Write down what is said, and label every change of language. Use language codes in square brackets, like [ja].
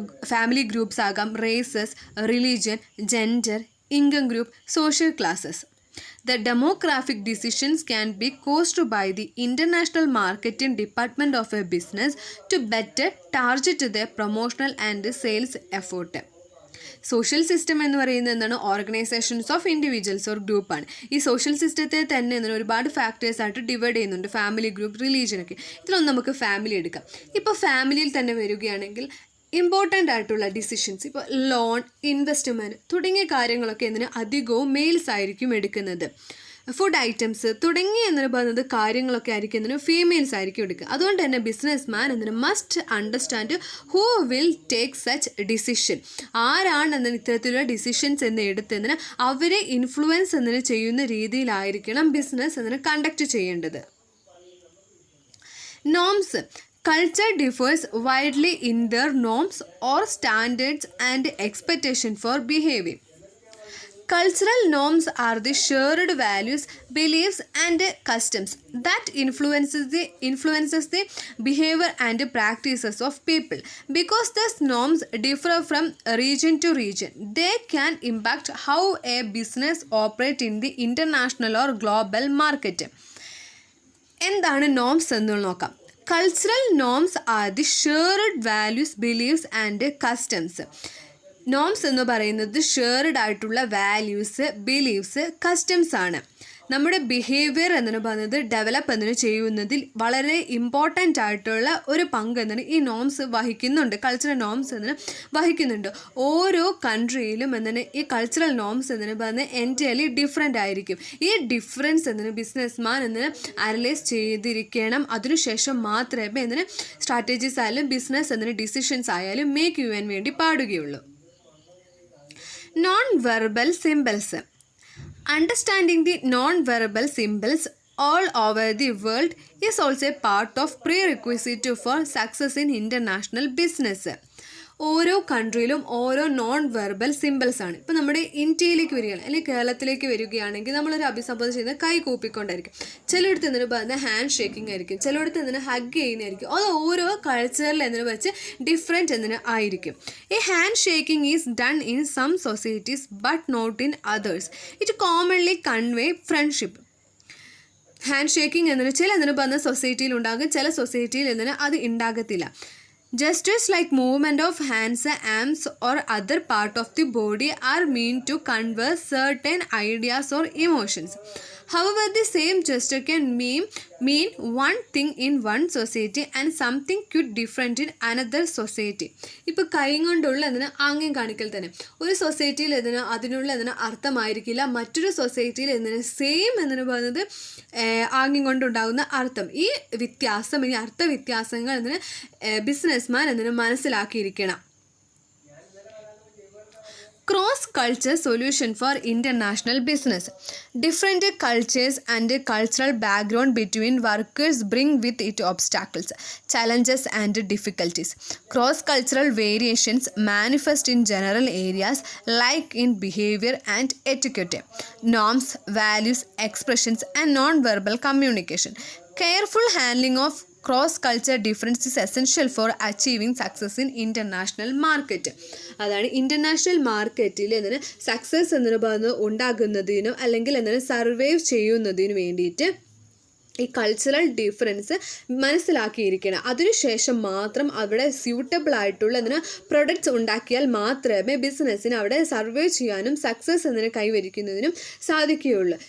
[en] Family groups ആകാം, races, religion, gender, income group, social classes. The demographic decisions can be caused by the international marketing department of a business to better target their promotional and sales effort. [ml] Social system എന്ന് പറയുന്നത് എന്താണ്? [en] organisations of individuals or [ml] ഗ്രൂപ്പാണ്. ഈ social സിസ്റ്റത്തെ തന്നെ ഒരുപാട് ഫാക്ടേഴ്സായിട്ട് divide ചെയ്യുന്നുണ്ട്. Family, group, റിലീജിയനൊക്കെ. ഇതിലൊന്നും നമുക്ക് ഫാമിലി എടുക്കാം. ഇപ്പോൾ ഫാമിലിയിൽ തന്നെ വരികയാണെങ്കിൽ ഇമ്പോർട്ടൻ്റ് ആയിട്ടുള്ള ഡിസിഷൻസ്, ഇപ്പോൾ ലോൺ, ഇൻവെസ്റ്റ്മെൻറ്റ് തുടങ്ങിയ കാര്യങ്ങളൊക്കെ അധികവും മെയിൽസ് ആയിരിക്കും എടുക്കുന്നത്. ഫുഡ് ഐറ്റംസ് തുടങ്ങിയ പറയുന്നത് കാര്യങ്ങളൊക്കെ ആയിരിക്കും ഫീമെയിൽസ് ആയിരിക്കും എടുക്കുക. [en] അതുകൊണ്ട് തന്നെ business man must understand who will take such decision. [ml] ആരാണ് ഇത്തരത്തിലുള്ള ഡിസിഷൻസ് എടുത്തതിന് അവരെ ഇൻഫ്ലുവൻസ് ചെയ്യുന്ന രീതിയിലായിരിക്കണം ബിസിനസ് കണ്ടക്ട് ചെയ്യേണ്ടത്. [en] Norms. Culture differs widely in their norms or standards and expectation for behavior. Cultural norms are the shared values, beliefs and customs that influences the behavior and practices of people. Because these norms differ from region to region, they can impact how a business operates in the international or global market. [ml] എന്താണ് norms എന്ന് നോക്കാം. [en] Cultural norms are the shared values, beliefs and customs. [ml] Norms എന്ന് പറയുന്നത് shared ആയിട്ടുള്ള values, beliefs, customs ആണ്. നമ്മുടെ behaviour എന്ന് പറയുന്നത് ഡെവലപ്പ് ചെയ്യുന്നതിൽ വളരെ ഇമ്പോർട്ടൻ്റ് ആയിട്ടുള്ള ഒരു പങ്ക് ഈ നോംസ് വഹിക്കുന്നുണ്ട്. കൾച്ചറൽ നോംസ് വഹിക്കുന്നുണ്ട്. ഓരോ കൺട്രിയിലും ഈ കൾച്ചറൽ നോംസ് പറയുന്നത് എൻറ്റയർലി ഡിഫറെൻ്റ് ആയിരിക്കും. ഈ ഡിഫറൻസ് ബിസിനസ് മാൻ അനലൈസ് ചെയ്തിരിക്കണം. അതിനുശേഷം മാത്രമേ സ്ട്രാറ്റജീസ് ആയാലും ബിസിനസ് ഡിസിഷൻസ് ആയാലും മേക്ക് ചെയ്യാൻ വേണ്ടി പാടുകയുള്ളൂ. [en] Non-verbal symbols. Understanding the non-verbal symbols all over the world is also a part of prerequisite for success in international business. [ml] ഓരോ കൺട്രിയിലും ഓരോ നോൺ വെർബൽ സിമ്പിൾസ് ആണ്. ഇപ്പോൾ നമ്മുടെ ഇന്ത്യയിലേക്ക് വരികയാണ് അല്ലെങ്കിൽ കേരളത്തിലേക്ക് വരികയാണെങ്കിൽ നമ്മളൊരു അഭിസംബോധന ചെയ്യുന്നത് കൈ കൂപ്പിക്കൊണ്ടായിരിക്കും. ചിലയിടത്ത് പറയുന്നത് ഹാൻഡ് ഷേക്കിംഗ് ആയിരിക്കും, ചിലയിടത്ത് ഹഗ് ചെയ്യുന്നതായിരിക്കും. അത് ഓരോ കൾച്ചറിൽ വെച്ച് ഡിഫറെൻറ്റ് ആയിരിക്കും. [en] ഈ hand shaking is done in some societies but not in others. It commonly convey friendship. [ml] Hand shaking ചില സൊസൈറ്റിയിൽ ഉണ്ടാകും, ചില സൊസൈറ്റിയിൽ അത് ഉണ്ടാകത്തില്ല. [en] Gestures like movement of hands, arms or other part of the body are meant to convey certain ideas or emotions. However, the same gesture can mean one thing in one society and something quite different in another society. [ml] ഇപ്പോൾ കൈ കൊണ്ടുള്ള ആംഗ്യം കാണിക്കൽ തന്നെ ഒരു സൊസൈറ്റിയിൽ അതിനുള്ള അർത്ഥമായിരിക്കില്ല മറ്റൊരു സൊസൈറ്റിയിൽ സെയിം പറയുന്നത് ആംഗ്യം കൊണ്ടുണ്ടാകുന്ന അർത്ഥം. ഈ വ്യത്യാസം, ഈ അർത്ഥവ്യത്യാസങ്ങൾ ബിസിനസ്മാൻ മനസ്സിലാക്കിയിരിക്കണം. [en] Cross-culture solution for international business. Different cultures and cultural background between workers bring with it obstacles, challenges and difficulties. Cross-cultural variations manifest in general areas like in behavior and etiquette, norms, values, expressions and non-verbal communication. Careful handling of cross-culture difference is essential for achieving success in international market. [ml] അതാണ് international മാർക്കറ്റിൽ എന്താണ് success എന്ന് പറയുന്നത് ഉണ്ടാകുന്നതിനും അല്ലെങ്കിൽ എന്താണ് survive ചെയ്യുന്നതിനു വേണ്ടിയിട്ട് ഈ കൾച്ചറൽ ഡിഫറൻസ് മനസ്സിലാക്കിയിരിക്കണം. അതിനുശേഷം മാത്രം അവിടെ സ്യൂട്ടബിൾ ആയിട്ടുള്ള എന്തിനാ പ്രൊഡക്ട്സ് ഉണ്ടാക്കിയാൽ മാത്രമേ ബിസിനസ്സിന് അവിടെ സർവൈവ് ചെയ്യാനും സക്സസ് എന്നതിനെ കൈവരിക്കുന്നതിനും സാധിക്കുകയുള്ളൂ.